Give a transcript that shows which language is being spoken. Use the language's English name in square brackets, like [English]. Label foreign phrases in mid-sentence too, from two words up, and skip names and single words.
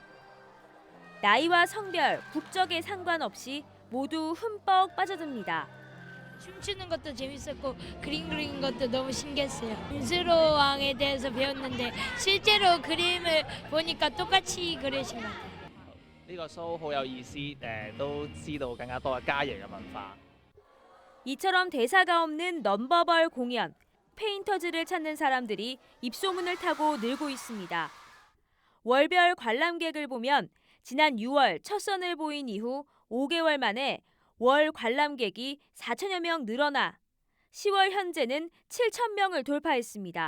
[Korean] 나이와 성별, 국적에 상관없이 모두 흠뻑 빠져듭니다. 춤추는 것도 재밌었고 그림 그리는 것도 너무 신기했어요. 김수로 왕에 대해서 배웠는데 실제로 그림을 보니까 똑같이 그리신 것 같아요. [Cantonese] 呢個 show 好有意思，都知道更加多嘅家爺嘅文化。 [Korean] 이처럼 대사가 없는 넘버벌 공연, 페인터즈를 찾는 사람들이 입소문을 타고 늘고 있습니다. 월별 관람객을 보면 지난 6월 첫 선을 보인 이후 5개월 만에 월 관람객이 4천여 명 늘어나 10월 현재는 7천 명을 돌파했습니다.